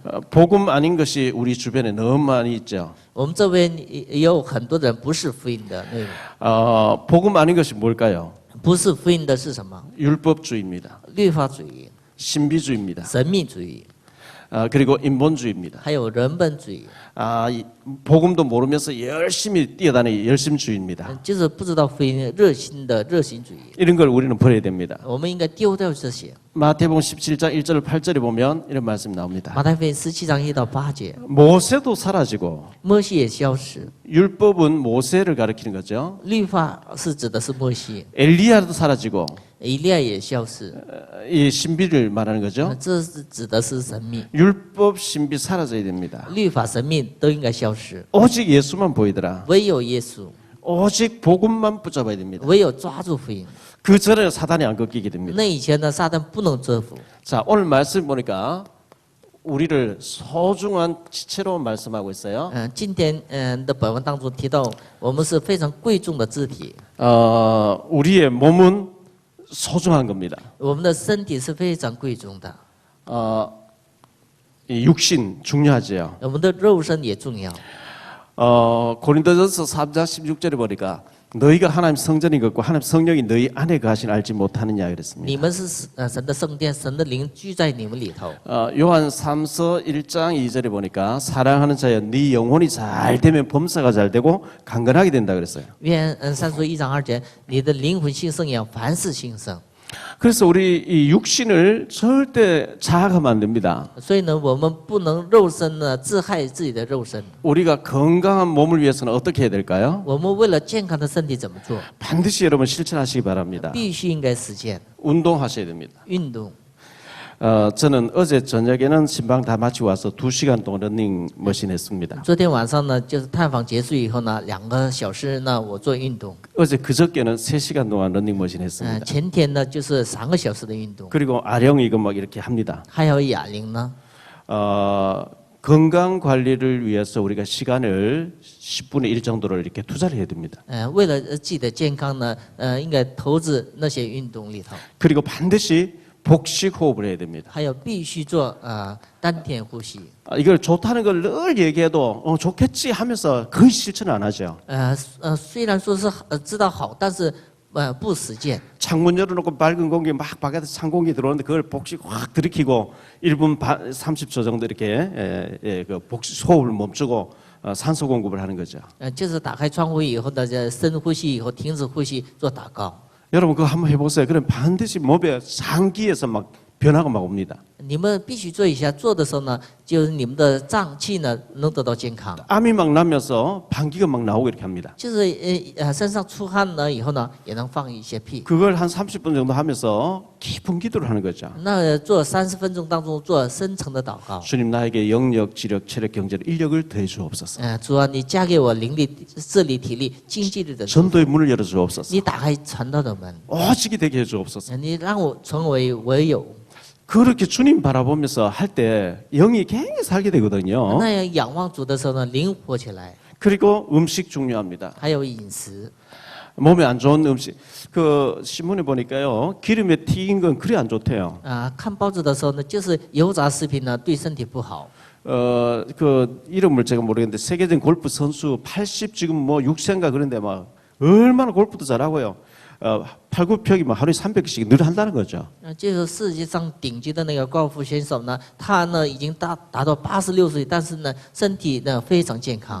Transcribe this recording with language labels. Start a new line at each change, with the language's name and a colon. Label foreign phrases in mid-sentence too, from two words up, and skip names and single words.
Korean: 복음 아닌 것이 우리 주변에 너무 많이 있죠.
Chinese: 我们这边也有很多人不是福音的内容，
Korean: 복음 아닌 것이 뭘까요?
Chinese: 不是福音的是什么？
Korean: 율법주의입니다.
Chinese: 律法主义、
Korean: 신비주의입니다.
Chinese: 神秘主义，
Korean: 그리고 인본주의입니다.
Chinese: 还有人本主义，
Korean: 복음도 모르면서 열심히 뛰어다니는 열심주의입니다.
Chinese: 就是不知道福音热心的热心主义。
Korean: 이런 걸 우리는 버려야 됩니다.
Chinese: 我们应该丢掉这些。
Korean: 마태복음 17장 1절 8절에 보면 이런 말씀이 나옵니다.
Chinese: 马太福音17章1到8节，
Korean: 모세도 사라지고
Chinese: 摩西也消失，
Korean: 율법은 모세를 가리키는 거죠.
Chinese: 律法是指的是摩西，
Korean: 엘리야도 사라지고
Chinese: 以利亚也消失，
Korean: 이 신비를 말하는 거죠.
Chinese: 这是指的是神秘，
Korean: 율법 신비 사라져야 됩니다.
Chinese: 律法神秘都应该消失，
Korean: 오직 예수만 보이더라.
Chinese: 唯有耶稣，
Korean: 오직 복음만 붙잡아야 됩니다.
Chinese: 唯有抓住福音。
Korean: 그 전에 사단이 안 꺾이게 됩니다.
Chinese: 那以前呢，撒旦不能折服。
Korean: 자, 오늘 말씀 보니까 우리를 소중한 지체로 말씀하고 있어요.
Chinese: 今天的本文当中提到，我们是非常贵重的肢体，
Korean: 우리의 몸은 소중한 겁니다.
Chinese: 我们的身体是非常贵重的，
Korean: 이 육신 중요하죠.
Chinese: 我们的肉身也重要。
Korean: 고린도전서 3장 16절에 보니까 너희가 하나님 성전인 것과 하나님 성령이 너희 안에 거하신 알지 못하느냐 그랬습니다.
Chinese: 你们是神的圣殿，神的灵居在你们里头。
Korean: 요한 3서 1장 2절에 보니까 사랑하는 자여 네 영혼이 잘 되면 범사가 잘 되고 강건하게 된다 그랬어요.
Chinese: 愿三书1章2节，你的灵魂兴盛一样，凡事兴盛。
Korean: 그래서 우리 이 육신을 절대 자학하면 안 됩니다.
Chinese: 所以呢，我们不能肉身呢自害自己的肉身。
Korean: 우리가 건강한 몸을 위해서는 어떻게 해야 될까요?
Chinese: 我们为了健康的身体怎么做？
Korean: 반드시 여러분 실천하시기 바랍니다.
Chinese: 必须应该实践
Korean: 운동하셔야 됩니다.
Chinese: 运动。
Korean: 저는 어제 저녁에는 신방 다 마치고 와서 2시간 동안 러닝머신 했습니다.
Chinese: 昨天晚上呢，就是探访结束以后呢，2个小时呢，我做运动。
Korean: 어제 그저께는 3시간 동안 러닝머신 했습니다.
Chinese: 前天呢就是3个小时的运动。
Korean: 그리고 아령 이거 막 이렇게 합니다.
Chinese: 还有哑铃呢，
Korean: 건강 관리를 위해서 우리가 시간을 10분의 1 정도를 이렇게 투자를 해야 됩니다.
Chinese: 为了自己的健康呢，应该投资那些运动里头。
Korean: 그리고 반드시 복식 호흡을 해야 됩니다.
Chinese: 还有必须做丹田呼吸。
Korean: 이걸 좋다는 걸 늘 얘기해도 좋겠지 하면서 거의 실천 안 하죠.
Chinese: 虽然说是知道好，但是不实践。
Korean: 창문 열어놓고 밝은 공기 막 바깥에서 찬 공기 들어오는데 그걸 복식 확 들이키고 1분 30초 정도 이렇게 그 복식 호흡을 멈추고 산소 공급을 하는 거죠.
Chinese: 就是打开窗户以后呢，深呼吸以后停止呼吸，做祷告。
Korean: 여러분 그거 한번 해보세요. 그럼 반드시 몸에 장기에서 막 변화가 막 옵니다.
Chinese: 你们必须做一下，做的时候呢，就是你们的脏器呢能得到健康。
Korean: 땀이 막 나면서 방귀가 막 나오고 이렇게 합니다.
Chinese: 就是身上出汗了以后呢，也能放一些屁。
Korean: 그걸 한 30분 정도 하면서 깊은 기도를 하는 거죠.
Chinese: 那做30分钟当中做深层的祷告。
Korean: 주님 나에게 영력, 지력, 체력, 경제력, 인력을 더해 주옵소서.
Chinese: 主啊，你加给我灵力、智力、体力、经济力的祝福。
Korean: 전도의 문을 열어 주옵소서.
Chinese: 你打开传道的门，
Korean: 오직이 되게 해 주옵소서.
Chinese: 你让我成为唯有。
Korean: 그렇게 주님 바라보면서 할 때 영이 굉장히 살게 되거든요.
Chinese: 那样仰望主的时候呢，灵活起来。
Korean: 그리고 음식 중요합니다.
Chinese: 还有饮食，
Korean: 몸에 안 좋은 음식. 그 신문에 보니까요, 기름에 튀긴 건 그리 안 좋대요.
Chinese: 看报纸的时候呢，就是油炸食品呢对身体不好。
Korean: 그 이름을 제가 모르겠는데 세계적인 골프 선수 80 지금 뭐 6세인가 그런데 막 얼마나 골프도 잘하고요. 8, 9팩이 막 하루에 300씩 늘 한다는 거죠.
Chinese: 就是世界上顶级的那个高尔夫选手呢，他呢已经达到86岁，但是呢身体呢非常健康。